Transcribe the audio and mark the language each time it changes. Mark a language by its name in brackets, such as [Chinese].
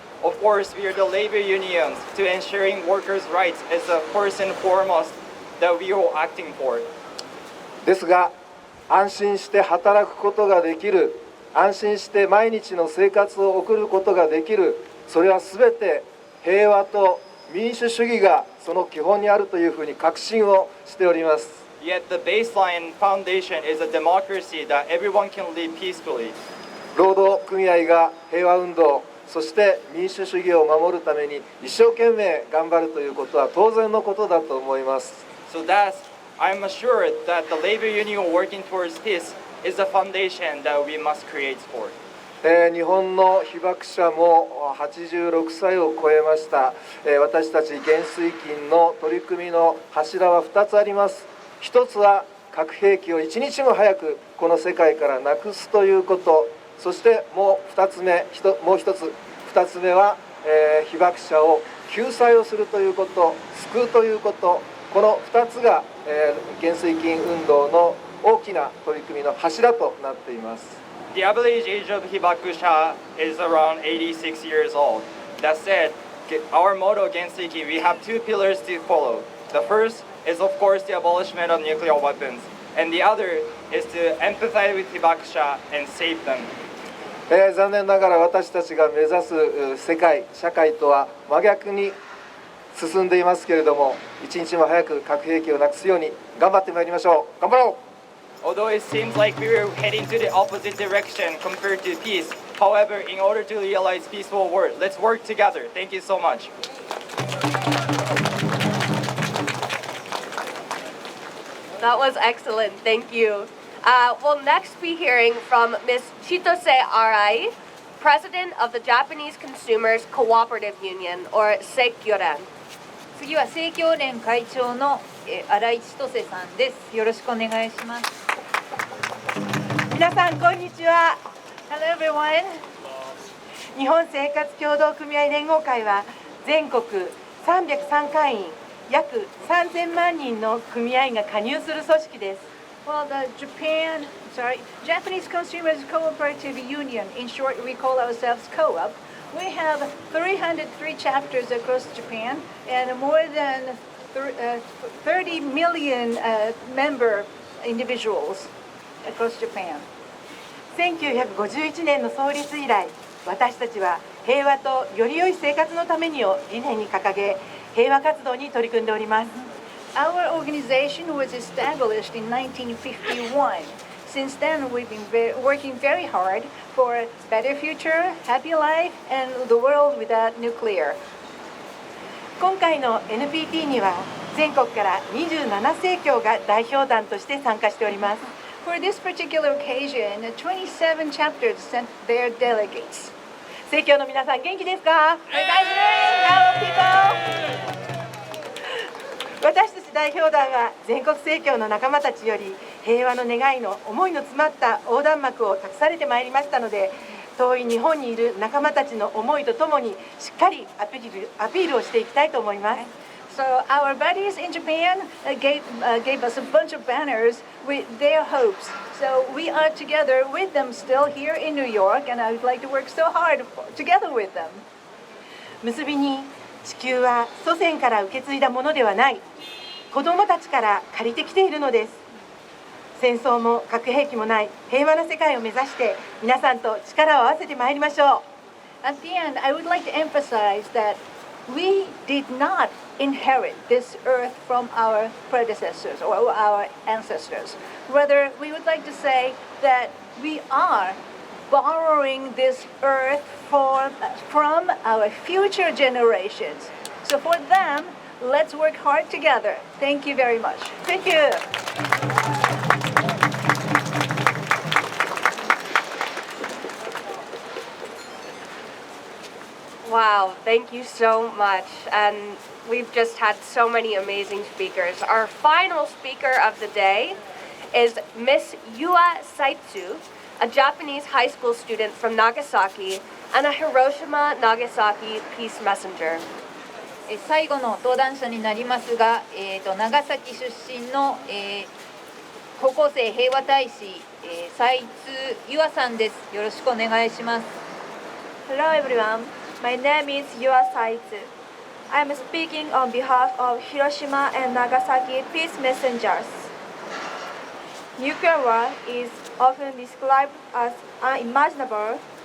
[English] Of course, we are the labor unions to ensuring workers' rights is the first and foremost that we are acting for. [Japanese] ですが安心して働くことができる、安心して毎日の生活を送ることができる、それは全て平和と民主主義がその基本にあるというふうに確信をしております。 [English] Yet the baseline foundation is a democracy that everyone can live peacefully. [Japanese] 労働組合が平和運動、そして民主主義を守るために一生懸命頑張るということは当然のことだと思います。 [English] So I'm assured that the labor union working towards peace is the foundation that we must create for. [Japanese] 日本の被爆者も86歳を超えました。私たち元帥金の取り組みの柱は2つあります。 1つは核兵器を一日も早くこの世界からなくすということ、そしてもう1つ目は、被爆者を救済をするということ、救うということ、この2つが、元帥金運動の大きな取り組みの柱となっています。 [English] The average age of Hibakusha is around 86 years old. That said, our motto Genseikin, we have two pillars to follow. The first is of course the abolition of nuclear weapons, and the other is to empathize with Hibakusha and save them. [Japanese] 残念ながら私たちが目指す世界、社会とは真逆に進んでいますけれども、一日も早く核兵器をなくすように頑張ってまいりましょう。頑張ろう。 [English] although it seems like we were heading to the opposite direction compared to peace. However, in order to realize peaceful world, let's work together. Thank you so much. That was excellent. Thank you. We'll next be hearing from Ms. Chitose Arai, President of the Japanese Consumers Cooperative Union, or Seikyoren. [Japanese] 次は生協連会長の新井千歳さんです。よろしくお願いします。皆さんこんにちは。 [English] Hello everyone. [Japanese] 日本生活協同組合連合会は全国303会員約3000万人の組合が加入する組織です。 [English] Well, the Japanese Consumers Cooperative Union, in short, we call ourselves Co-op. We have 303 chapters across Japan and more than 30 million member individuals across Japan. [Japanese] 1951年の創立以来、私たちは平和とより良い生活のためにを理念に掲げ、平和活動に取り組んでおります。 [English] Our organization was established in 1951. Since then, we've been working very hard for a better future, happy life, and the world without nuclear. [Japanese] 今回の NPT には全国から27生協が代表団として参加しております。 [English] For this particular occasion, 27 chapters sent their delegates. [Japanese] 生協の皆さん元気ですか？ [English] Hello, people! [Japanese] 私たち代表団は全国生協の仲間たちより平和の願いの思いの詰まった横断幕を託されてまいりましたので、遠い日本にいる仲間たちの思いとともにしっかりアピールをしていきたいと思います。 [English] So our buddies in Japan gave us a bunch of banners with their hopes. So we are together with them still here in New York, and I would like to work so hard together with them. [Japanese] 結びに、地球は祖先から受け継いだものではない。子どもたちから借りてきているのです。戦争も核兵器もない平和な世界を目指して皆さんと力を合わせてまいりましょう。 [English] At the end, I would like to emphasize that we did not inherit this earth from our predecessors or our ancestors. Rather, we would like to say that we are borrowing this earth from our future generations. So for them, let's work hard together. Thank you very much. Thank you. Wow, thank you so much. And we've just had so many amazing speakers. Our final speaker of the day is Miss Yua Saitsu, a Japanese high school student from Nagasaki and a Hiroshima Nagasaki peace messenger. [Japanese] 最後の登壇者になりますが、長崎出身の、高校生平和大使、斉津優愛さんです。よろしくお願いします。 [English] Hello everyone, my name is Yua Saitsu. I am speaking on behalf of Hiroshima and Nagasaki peace messengers. Nuclear war is often described as unimaginable.